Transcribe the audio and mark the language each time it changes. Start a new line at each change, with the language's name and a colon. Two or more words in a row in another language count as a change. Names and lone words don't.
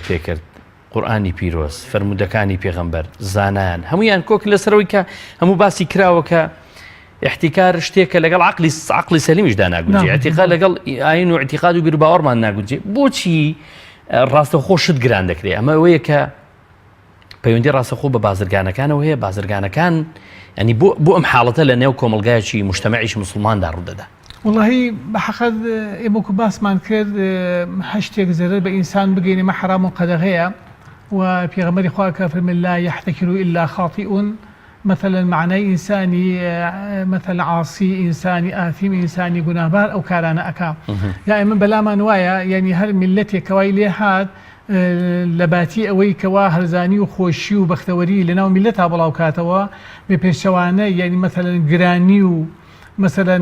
Central Kurdish: پێ کرد قورئانی پیرۆز فەرمودەکانی پێغەمبەر زانایان هەمویان کۆک لەسەرەوەی کە هەموو باسی کراوە کە احتیکار شتێکە لەگەڵ عەقلی سەلیمیشدا ناگونجێ احتیقاد لەگەڵ ئاین و اعتیقاد و بیرباوەڕمان ناگونجێ بۆچی ڕاستەوخۆ شت گران دەکرێت ئەمە ئەوەیە کە پەیوەندی ڕاستەخۆ بە بازرگانەکانەوە هەیە بازرگانەکان ینی بۆ ئەم حاڵەتە لە نێو کۆمەلگایەکی مجتەمەعیش مسلماندا ڕوودەدا والله بەحەقەت ئێمە وەکو باسمان کرد هەشتێک زەرەر بە ئینسان بگەینێ مە حرام و قەدەغەیە و پێغەمبەری خوا کە فەرمێ
Arabic: لا يحتكر إلا خاطئ
Central Kurdish: مثلا معنای ئینسانی مثلا عاصی ئینسانی ئاثیم ئینسانی گوناهبار ئەو کارانە ئەکا یا ئێمە بەلامان وایە یعنی هەر میلەتێک کەوای لێ هات لەباتی ئەوەی کەوا هەرزانی و خۆشی و بەختەوەری لەناو میلەتا بڵاو کاتەوە بێ پێشەوانە یعنی مەثەلەن گرانی و مەثەلەن